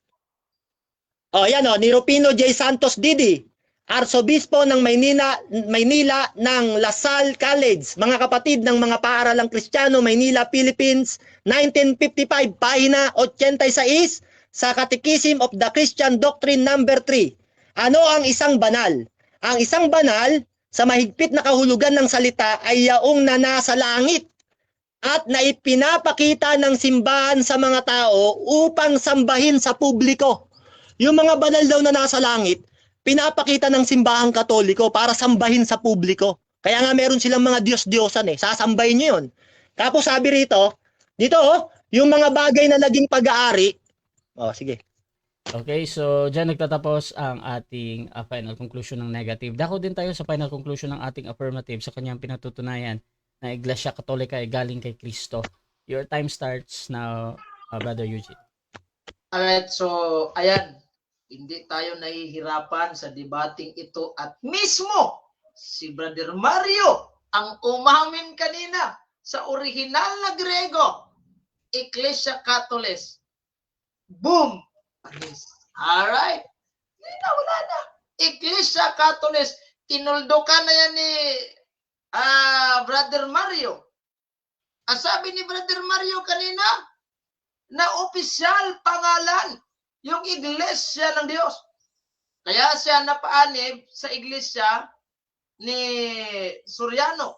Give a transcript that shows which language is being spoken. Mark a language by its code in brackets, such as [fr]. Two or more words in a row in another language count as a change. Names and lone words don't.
[tl] O yan ni Rufino J. Santos Didi, Arsobispo ng Maynila ng Lasal College. Mga kapatid ng mga paaralang Kristiyano, Maynila, Philippines, 1955, pahina 86 sa Catechism of the Christian Doctrine number 3. Ano ang isang banal? Ang isang banal sa mahigpit na kahulugan ng salita ay yaong na nasa langit at naipinapakita ng simbahan sa mga tao upang sambahin sa publiko. Yung mga banal daw na nasa langit, pinapakita ng simbahang Katoliko para sambahin sa publiko. Kaya nga meron silang mga Diyos-Diyosan sasambahin nyo yun. Tapos sabi rito, dito yung mga bagay na naging pag-aari. Sige. [en] Okay, so [tl] dyan nagtatapos ang ating [en] final conclusion [tl] ng negative. Dako din tayo sa [en] final conclusion [tl] ng ating affirmative sa kanyang pinatutunayan na Iglesia Katolika ay galing kay Kristo. [en] Your time starts now, Brother Eugene. Alright, so [tl] ayan, hindi tayo nahihirapan sa debating ito at mismo si Brother Mario ang umamin kanina sa original na Grego, [el] Ecclesia Catholis. [en] Boom! Alright. [tl] Wala na. [el] Ecclesia Catholis. [tl] Tinuldo ka na yan ni Brother Mario. Ang sabi ni Brother Mario kanina, na opisyal pangalan yung Iglesia ng Diyos. Kaya siya napaanib sa Iglesia ni Soriano.